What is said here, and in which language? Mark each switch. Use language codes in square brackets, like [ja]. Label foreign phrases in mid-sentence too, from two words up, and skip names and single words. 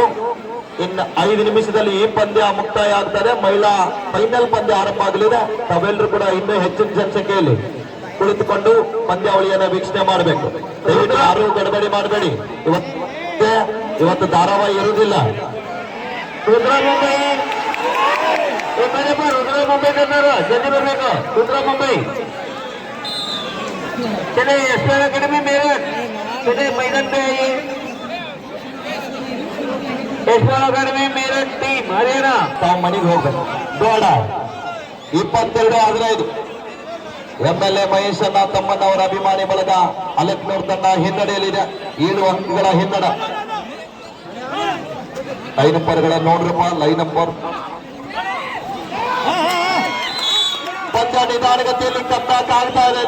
[kn] ಇನ್ನು 5 ನಿಮಿಷದಲ್ಲಿ ಈ ಪಂದ್ಯ ಮುಕ್ತಾಯ ಆಗ್ತದೆ. ಮಹಿಳಾ ಫೈನಲ್ ಪಂದ್ಯ ಆರಂಭ ಆಗಲಿದೆ. ತಾವೆಲ್ಲರೂ ಕೂಡ ಇನ್ನೂ ಹೆಚ್ಚಿನ ಜನಸಂಖ್ಯೆಯಲ್ಲಿ ಕುಳಿತುಕೊಂಡು ಪಂದ್ಯಾವಳಿಯನ್ನ ವೀಕ್ಷಣೆ ಮಾಡಬೇಕು. ದಯವಿಟ್ಟು ಯಾರೂ ಗಡಬಡಿ ಮಾಡಬೇಡಿ. ಇವತ್ತು ಧಾರಾವಾಹಿ ಇರುವುದಿಲ್ಲ. [hi] रुद्रा मुंबई रुद्रा मुंबई करना जल्दी बरಬೇಕು. रुद्रा मुंबई चले यशपाल अकेडमी मेरठ चले मैदान पे आइए। यशपाल अकेडमी मेरठ टीम हरियाणा [kn] ತಾವು ಮನೆಗೆ ಹೋಗ್ಬೇಕು. ಬೇಡ 22-15 MLA ಮಹೇಶಣ್ಣ ತಮ್ಮಣ್ಣವರ ಅಭಿಮಾನಿ ಬಳಗ ಅಲೆಕ್ನೂರ್ ತಂಡ ಹಿನ್ನಡೆಯಲ್ಲಿದೆ. 7 ಅಂಕಗಳ ಹಿನ್ನಡ. ಲೈನ್ ನಂಬರ್ಗಳ ನೋಡ್ರಪ್ಪ. ಲೈನ್ ನಂಬರ್ ಪಂದ್ಯ ನಿಧಾನಗತಿಯಲ್ಲಿ ಕಾಣ್ತಾ ಇದೆ.